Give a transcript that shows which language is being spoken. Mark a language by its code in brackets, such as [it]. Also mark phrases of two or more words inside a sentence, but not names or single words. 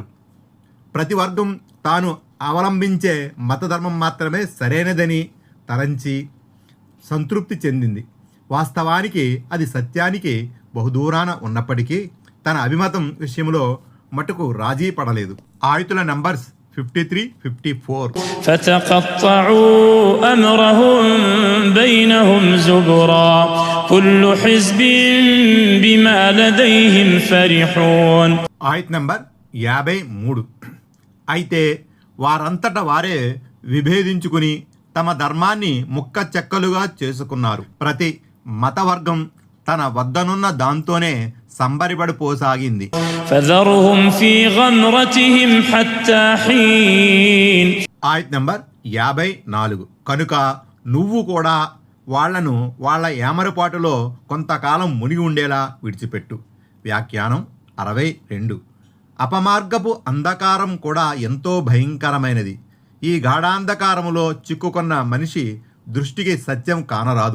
[te] ప్రతి వర్గం తాను అవలంబించే మతధర్మం మాత్రమే సరైనదని తలంచి సంతృప్తి చెందింది. వాస్తవానికి అది సత్యానికి బహుదూరాన ఉన్నప్పటికీ తన అభిమతం విషయంలో మటుకు రాజీ పడలేదు. ఆయుతుల నంబర్స్ 53, 54. [ar] فتقطعوا أمرهم بينهم زبرا كل حزب بما لديهم فرحون. [te] ఆయత్ నంబర్ 53. అయితే వారంతట వారే విభేదించుకుని తమ ధర్మాన్ని ముక్క చెక్కలుగా చేసుకున్నారు. ప్రతి మతవర్గం తన వద్దనున్న దాంతోనే సంబరిపడిపోసాగింది. [ar] فذرهم في غمرتهم حتى حين. [te] ఆయత్ నంబర్ 54. కనుక నువ్వు కూడా వాళ్లను వాళ్ళ ఏమరపాటులో కొంతకాలం మునిగి ఉండేలా విడిచిపెట్టు. వ్యాఖ్యానం 62. అపమార్గపు అంధకారం కూడా ఎంతో భయంకరమైనది. ఈ గాఢాంధకారములో చిక్కుకున్న మనిషి దృష్టికి సత్యం కానరాదు.